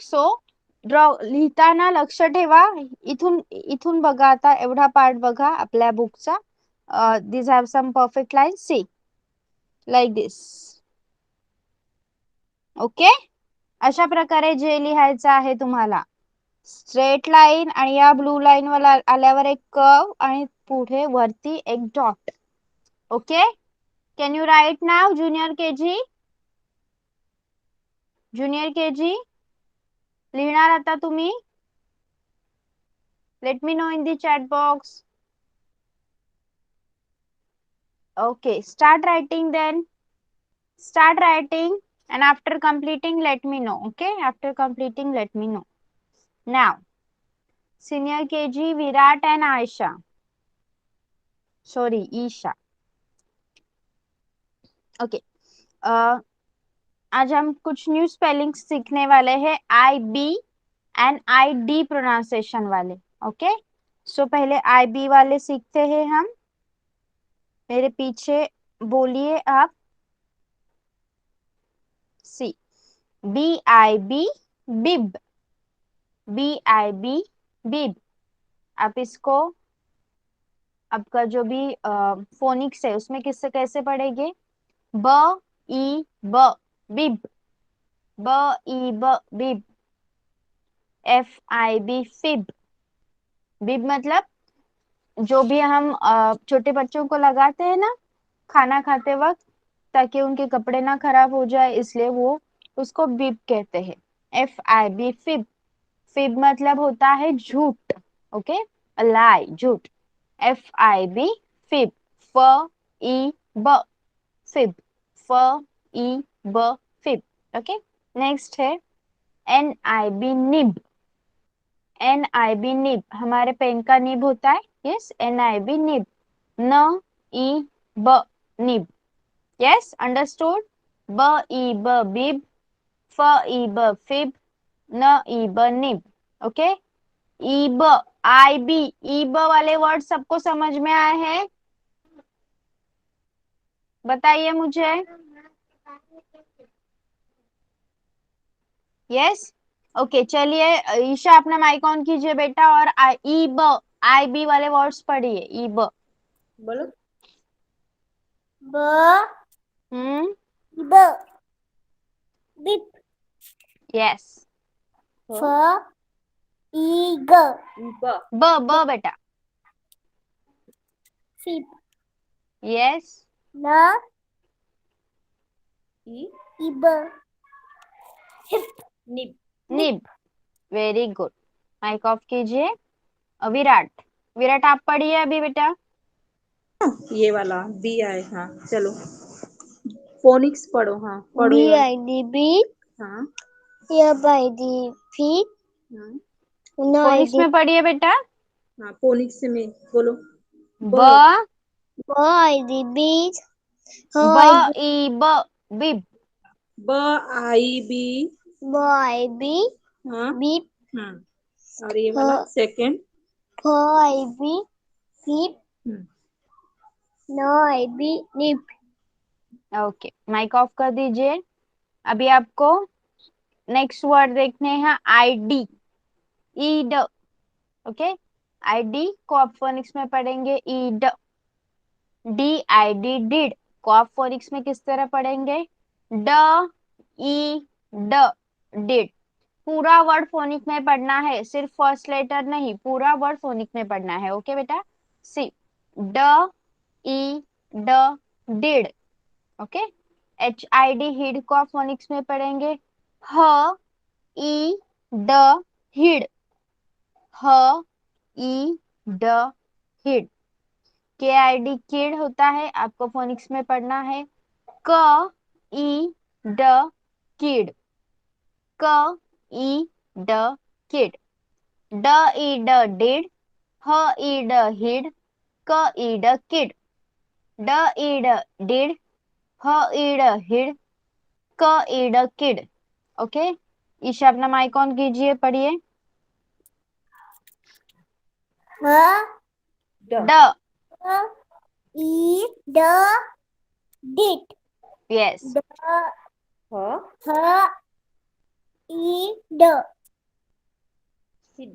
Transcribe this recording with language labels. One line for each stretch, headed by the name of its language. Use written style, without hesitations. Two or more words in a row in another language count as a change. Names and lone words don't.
Marathi: So, लिहिताना लक्ष ठेवा. इथून इथून बघा, आता एवढा पार्ट बघा आपल्या बुकचा.
English: These have some perfect lines. See, like this. Okay?
Marathi: अशा प्रकारे जे लिहायचं आहे तुम्हाला.
English: straight line
Marathi: आणि या
English: blue line
Marathi: वर आल्यावर एक कर्व आणि पुढे वरती एक डॉट. ओके?
English: Can you write now, junior KG? Junior KG?
Marathi: लिहिणार आता तुम्ही?
English: Let me know in the chat box. Okay, start writing then. Start writing and after completing, let me know. Okay, after completing, let me know. Now, senior KG, Virat and Aisha. Sorry, Isha. Okay.
Hindi: आज हम कुछ
English: new spelling
Hindi: सीखने वाले हैं.
English: IB and ID pronunciation
Hindi: वाले.
English: Okay, so
Hindi: पहले IB वाले सीखते हैं हम. मेरे पीछे बोलिए आप. सी, BIB बिब. BIB बिब. आप इसको आपका जो भी फोनिक्स है उसमें किससे कैसे पढ़ेंगे? ब ई ब बिब. ब ई ब बिब. FIB फिब. बिब मतलब जो भी हम छोटे बच्चों को लगाते हैं ना खाना खाते वक्त, ताकि उनके कपड़े ना खराब हो जाए, इसलिए वो उसको बिब कहते हैं. FIB फिब. फिब मतलब होता है झूठ. ओके, लाई, झूठ. FIB फिब. फ ई ब फिब. फ ई ब फिब. ओके, नेक्स्ट है NIB निब. NIB निब हमारे पेन का निब होता है. यस, NIB निब. न ई ब निब.
English: Yes, understood.
Hindi: ब ई ब बिब. फ ई ब फिब. न ई ब निब. ओके, ईब, IB, ईब वाले वर्ड सबको समझ में आए हैं? बताइए मुझे. यस, ओके. चलिए ईशा अपना
English: mic on
Hindi: कीजिए बेटा. और ईब आई बी वाले वर्ड्स पढ़िए, ई ब। बोलो। ब ब बिप यस। फ ई ग ब ब बेटा। फिप यस। न ई इब हिप निब निब।
English: very good. mic off
Hindi: कीजिए। विराट, विराट आप पढ़िए अभी बेटा। ये वाला बी आए, हाँ चलो फोनिक्स पढ़ो, हाँ पढ़ो बी ये वाला। आई डी बी हाँ एफ आई डी फीट हाँ न आई फोनिक्स डी में पढ़िए बेटा। हाँ फोनिक्स में बोलो। ब ब ब आई डी बी ह ब आई डी ई ब बिब। ब आई बी। ब आई बी हाँ बीप हाँ और ये ह वाला सेकंड। फ आई बी फीप न आई बी निप
English: Okay, mic off
Hindi: कर दीजिए। अभी आपको
English: next word
Hindi: देखने हैं, आई डी, ईड। ओके, आई डी को आप फोनिक्स में पढ़ेंगे ईड। डी आई डी डिड को आप फोनिक्स में किस तरह पढ़ेंगे, ड ई ड डिड। पूरा वर्ड फोनिक में पढ़ना है, सिर्फ
English: first letter
Hindi: नहीं, पूरा वर्ड फोनिक में पढ़ना है। ओके बेटा, सी ड ई ड डिड। ओके, एच आई डी हिड को आप फोनिक्स में पढ़ेंगे ह ई ड हिड। ह ई ड हिड। के आई डी किड होता है, आपको फोनिक्स में पढ़ना है क ई ड किड। क ई ड किड। ड ई ड डिड। ह ई ड हिड। क ई ड किड। ड ई ड डिड। ह ई ड हिड। क ई ड किड। ओके, ईशा अपना
English: mic on
Hindi: कीजिए, पढ़िए। ह ड ड। ई ड डिट यस। ड ह ह ई ड हिड